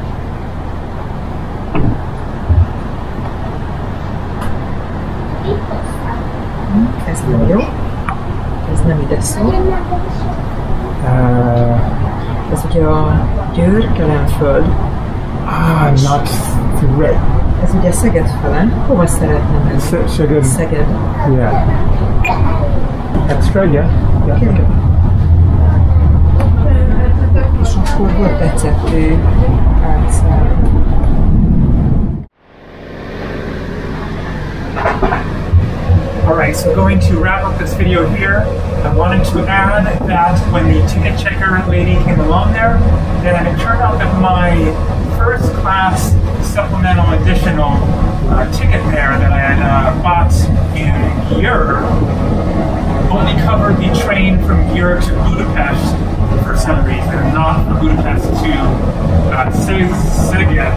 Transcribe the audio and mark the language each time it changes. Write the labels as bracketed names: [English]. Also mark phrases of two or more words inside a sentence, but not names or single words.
[Hungarian] Ez nem jó. Ez nem ide szól. Ez ugye a Győr, Kelenföld. [English] Not thread. [Hungarian] Ez ugye Szeged fele. Hova szeretne menni? Szeged. Szeged. [English] Yeah. Extra, yeah. Yeah. Okay. Okay. [Hungarian] És akkor hol tetszett ő átszállni? [English] Alright, so going to wrap up this video here, I wanted to add that when the ticket checker lady came along there, then it turned out that my first class supplemental additional ticket there that I had bought in Gyor only covered the train from Gyor to Budapest for some reason, not from Budapest to Szeged.